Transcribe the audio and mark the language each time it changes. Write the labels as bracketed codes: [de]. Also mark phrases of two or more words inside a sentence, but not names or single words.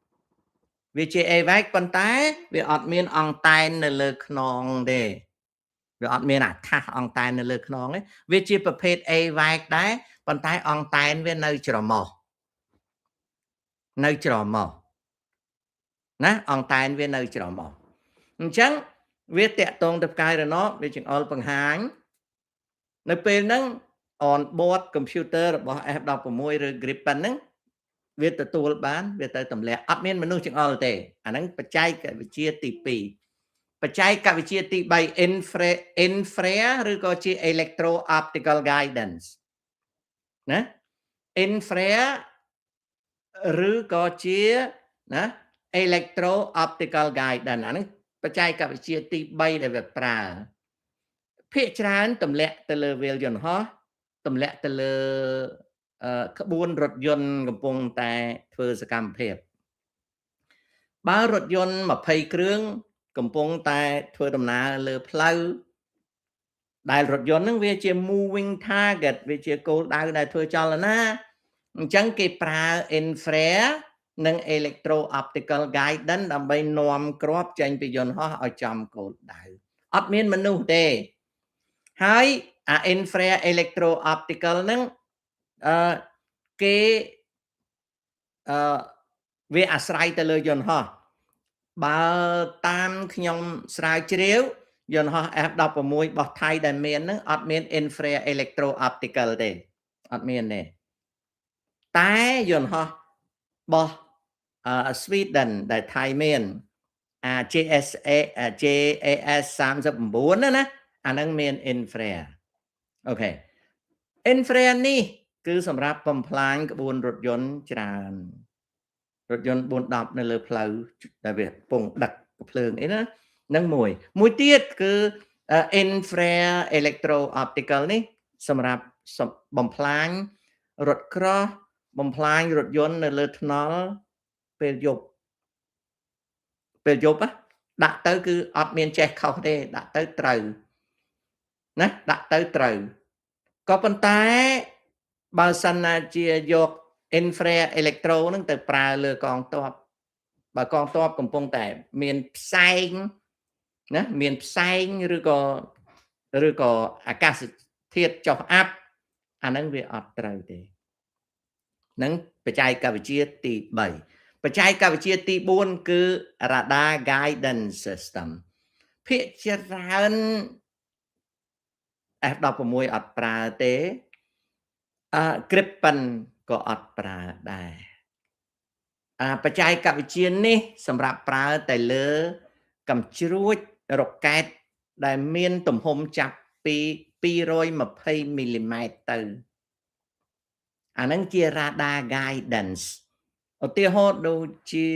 [km] ប៉ុន្តែវាអត់មានអង្តែននៅលើខ្នងទេវាអត់មានអាកាសអង្តែននៅលើខ្នងទេវាជាប្រភេទ AWACS ដែរប៉ុន្តែអង្តែនវានៅច្រមុះណាអ ង្តែនវានៅច្រមុះអញ្ចឹងវាតាក់ទងទៅផ្កាយរណបវាចង្អុលបង្ហាញនៅពេលហ្នឹង [en] on board computer [km] របស់ F16 ឬ Gripen ហ្នឹងវាទទួលបានវាទៅទម្លាក់អត់មានមនុស្សចង្អុល ទេអាហ្នឹងបច្ចេកវិទ្យាទី2បច្ចេកវិទ្យាទី3 infra ឬក៏ជា [en] electro optical guidance [km] ណា infra ឬក៏ជាណា [en] electro optical guidance [km] អាហ្នឹង បច្ចេកវិទ្យាទី3ដែលវាប្រើភាគច្រើនទម្លាក់ទៅលើវាលយន្តហោះទម្លាក់ទៅលើក្បួនរ ថយន្តកំពុងតែធ្វើសកម្មភាពបើរថយន្ត20គ្រឿងកំពុងតែ ធ្វើដំណើរលើផ្លូវដែលរថយន្តហ្នឹងវាជា [en] moving target [km] វាជាគោលដៅដែលធ្វើចលនាអញ្ចឹងគេប្រើ infra និង [en] electro optical guidance [km] ដើម្បីនាំគ្រាប់ចេញពីយន្តហោះឲ្យចំគោលដៅអត់មានមនុស្សទេហើយអា [en] infra electro optical [km] ហ្នឹងគេ វាអាស្រ័យទៅលើយន្តហោះបើតាមខ្ញុំស្រាវជ្រាវយន្តហោះ F16 របស់ថៃដែលមានហ្នឹងអត់មាន [en] infra electro optical [km] ទេអត់មានទេតែយន្តហោះរបស់ Sweden ដែលថៃមាន JAS 39ណាអាហ្នឹងមាន infra អូខេ infra នេះគឺសម្រាប់បំផ្លាញក្បួនរថយន្តច្រើនរថយន្ត410នៅលើផ្លូវដែលវាពងដឹកភ្លើងអីណាហ្នឹងមួយទៀតគឺ [en] infra electro optical [km] នេះសម្រាប់បំផ្លាញរថក្រោះបំផ្លាញរថយន្តនៅលើថ្នល់ពេលយប់ ដាក់ទៅគឺអត់មានចេះខុសទេដាក់ទៅត្រូវណាដាក់ទៅត្រូវក៏ប៉ុន្តែបើ សិនណាជាយក [en] infra electro [km] ហ្នឹងទៅប្រើលើកងទ័ពបើកងទ័ពកំពុងតែមានផ្សែងណាមានផ្សែងឬក៏អាកាសធាតុចុះអាប់អាហ្នឹងវាអត់ត្រូវទេហ្នឹងបច្ចេកវិទ្យាទី3បច្ចេកវិទ្យាទី4គឺ [en] radar guidance system [km] ភាគច្រើន F16 អត់ប្រើទេ Gripen ក៏អត់ប្រើដែរបច្ចេកវិទ្យានេះសម្រាប់ប្រើតែលើកំជ្រួចរ៉ុកែតដែលមានទំហំចាប់ពី220មីលីម៉ែត្រទៅអាហ្នឹងជា [en] radar guidance [km] ឧទាហរណ៍ដូចជា